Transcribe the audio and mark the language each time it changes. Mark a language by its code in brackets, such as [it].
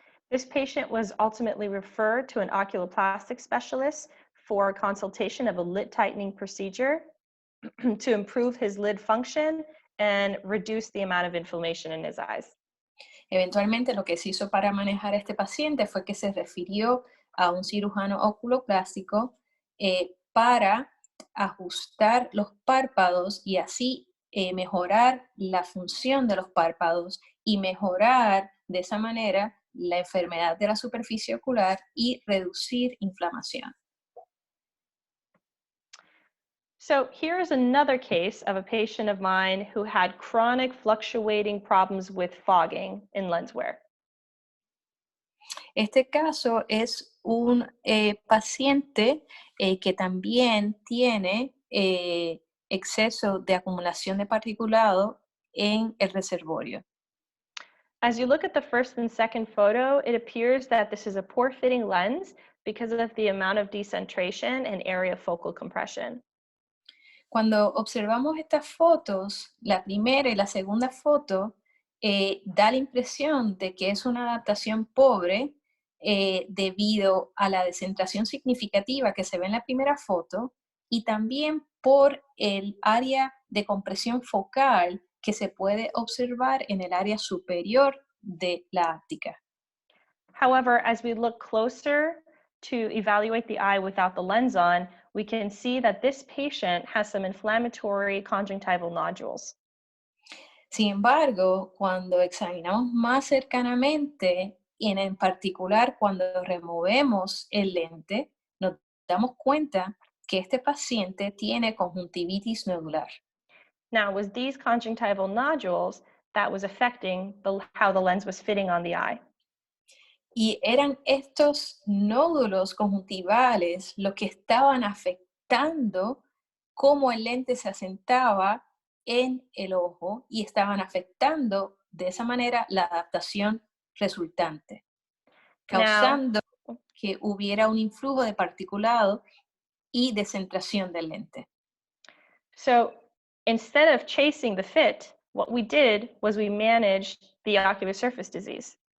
[en] This patient was ultimately referred to an oculoplastic specialist for consultation of a lid tightening procedure to improve his lid function and reduce the amount of inflammation in his eyes. [es] Eventualmente lo que se hizo para manejar a este paciente fue que se refirió a un cirujano oculoplástico para ajustar los párpados y así mejorar la función de los párpados y mejorar de esa manera la enfermedad de la superficie ocular y reducir inflamación. [en] So here's another case of a patient of mine who had chronic fluctuating problems with fogging in lens wear. [es] Este caso es un paciente que también tiene exceso de acumulación de particulado en el reservorio. [en] As you look at the first and second photo, it appears that this is a poor fitting lens because of the amount of decentration and area focal compression. [es] Cuando observamos estas fotos, la primera y la segunda foto, da la impresión de que es una adaptación pobre debido a la descentración significativa que se ve en la primera foto y también por el área de compresión focal que se puede observar en el área superior de la áptica. [en] However, as we look closer to evaluate the eye without the lens on, we can see that this patient has some inflammatory conjunctival nodules. [es] Sin embargo, cuando examinamos más cercanamente, y en particular cuando removemos el lente, nos damos cuenta que este paciente tiene conjuntivitis nodular. [en] Now, it was these conjunctival nodules that was affecting how the lens was fitting on the eye. [es] Y eran estos nódulos conjuntivales los que estaban afectando cómo el lente se asentaba en el ojo y estaban afectando de esa manera la adaptación resultante, [en] Now, [es] causando que hubiera un influjo de particulado y descentración del lente. [en] so instead of chasing the fit, what we did was we managed the ocular surface disease.